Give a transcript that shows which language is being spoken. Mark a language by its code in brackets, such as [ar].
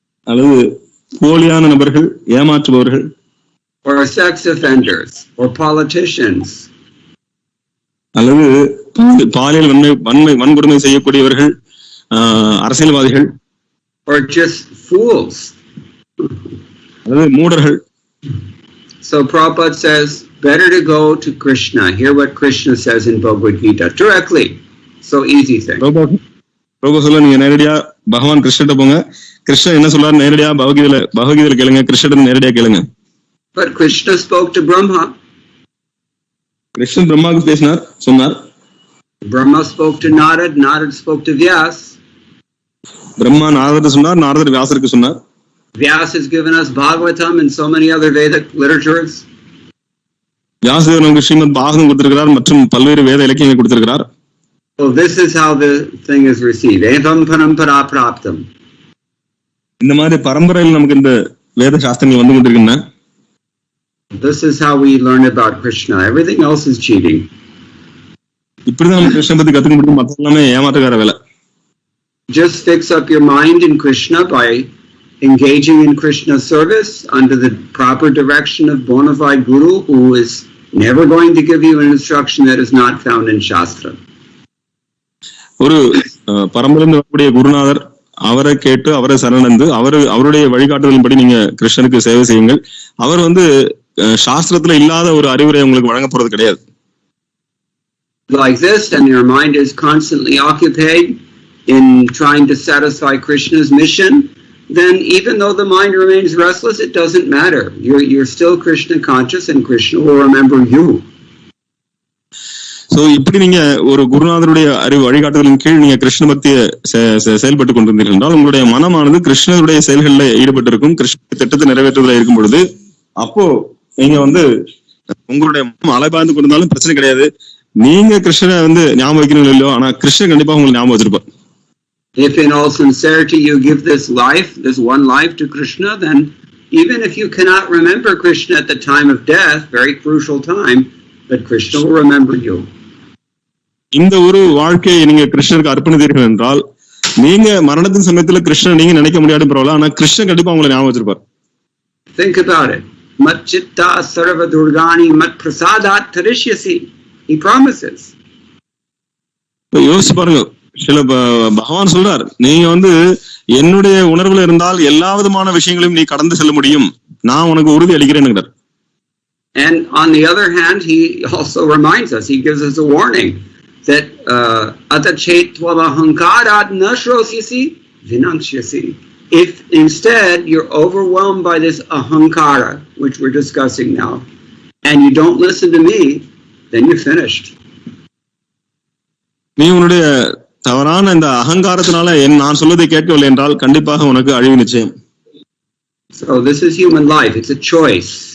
[ta] அல்லது போலியான நபர்கள், ஏமாற்றுபவர்கள். [en] Or sex offenders, or politicians. [ta] அல்லது பாலியல் வன்கொடுமை செய்யக்கூடியவர்கள், அரசியல்வாதிகள். [en] Or just fools. [ta] அல்லது மூடர்கள். [en] So Prabhupada says, better to go to Krishna. Hear what Krishna says in Bhagavad Gita directly. So easy thing. [ta] Prabhupada சொல்ல, நீங்க நேரடியா பகவான் கிருஷ்ணகிட்ட போங்க. கிருஷ்ணன் என்ன சொல்றாரு நேரடியா பகவத்கீதையில கேளுங்க, கிருஷ்ணன் நேரடியா கேளுங்க. [en] But Krishna spoke to Brahma. [ta] Krishnan பிரம்மாவுக்கு பேசினார், சொன்னார். [en] Brahma spoke to Narad, Narad spoke to Vyas. [ta] Brahma நாரதர் சொன்னார், நாரதர் வியாசருக்கு சொன்னார். [en] Vyas has given us Bhagavatam and so many other Vedic literatures. [ta] வியாசர் நமக்கு ஸ்ரீமத் பாகவதம் கொடுத்திருக்கிறார் மற்றும் பல்வேறு வேத இலக்கியங்களை கொடுத்திருக்கிறார். [en] So this is how the thing is received. [sa] Evam parampara praptam. [ta] இந்த மாதிரி பரம்பரையில் நமக்கு இந்த வேத சாஸ்திரங்கள் வந்து கொண்டிருக்கின்றன. [en] This is how we learn about Krishna. Everything else is cheating. [ta] இப்படிதான் நம்ம கிருஷ்ணனை பத்தி கத்துக்க முடியும், மற்ற எல்லாமே ஏமாற்றக்கார வேலை. [en] Just fix up your mind in Krishna by engaging in Krishna's service under the proper direction of bona fide guru who is never going to give you an instruction that is not found in Shastra. [ta] ஒரு பரம்பரையிலிருந்து வரக்கூடிய குருநாதர், அவரை கேட்டு அவரை சரணடைந்து அவருடைய வழிகாட்டுதலின்படி நீங்க கிருஷ்ணனுக்கு சேவை செய்யுங்கள். அவர் சாஸ்திரத்துல இல்லாத ஒரு அறிவுரை உங்களுக்கு வழங்க போறது கிடையாது. [en] Like this, and your mind is constantly occupied in trying to satisfy Krishna's mission, then even though the mind remains restless, it doesn't matter. You're still Krishna conscious and Krishna will remember you. So [ta] இப்படி நீங்க ஒரு குருநாதருடைய வழிகாட்டுதலின் கீழ் நீங்க கிருஷ்ண பக்தியை செயல்பட்டு கொண்டிருந்தீர்கள் என்றால் உங்களுடைய மனமானது கிருஷ்ணருடைய செயல்களில் ஈடுபட்டு இருக்கும், கிருஷ்ண திட்டத்தை நிறைவேற்றுவதில் இருக்கும் பொழுது அப்போ நீங்க உங்களுடைய அலைபாய்ந்து கொண்டிருந்தாலும் பிரச்சனை கிடையாது. நீங்க கிருஷ்ணனை ஞாபகம் வைக்கணும் இல்லையோ, ஆனா கிருஷ்ணன் கண்டிப்பா உங்களுக்கு ஞாபகம் வச்சிருப்பார். [en] If in all sincerity you give this one life to Krishna, then even if you cannot remember Krishna at the time of death, very crucial time, but Krishna will remember you. [ta] இந்த ஒரு வாழ்க்கையை நீங்க கிருஷ்ணருக்கு அர்ப்பணித்தீர்கள் என்றால் நீங்க மரணத்தின் சமயத்துல கிருஷ்ணன் நீங்க நினைக்க முடியாது பரவாயில்ல, ஆனா கிருஷ்ணன் கண்டிப்பா உங்களை ஞாபகம் வச்சிருப்பார். [en] Think about it. [sa] Mat chitta sarva durgani mat prasadat tarishyasi. [en] He promises. [ta] யோசிச்சு பாருங்க, சில பகவான் சொல்றார், நீங்க என்னுடைய உணர்வுல இருந்தால் எல்லா விதமான விஷயங்களையும் நீ கடந்து செல்ல முடியும், நான் உனக்கு உறுதி அளிக்கிறேன். [en] And on the other hand, he also reminds us, he gives us a warning that [sa] atachet tvavahankarat nashrosyasi vinansyasi. [en] If instead you're overwhelmed by this ahankara, which we're discussing now, and you don't listen to me, then you're finished. [ta] நீ உன்னுடைய தவறான இந்த அகங்காரத்தினால நான் சொல்வதை கேட்கவில்லை என்றால் கண்டிப்பாக உனக்கு அழிவு நிச்சயம். [en] So this is human life, it's a choice.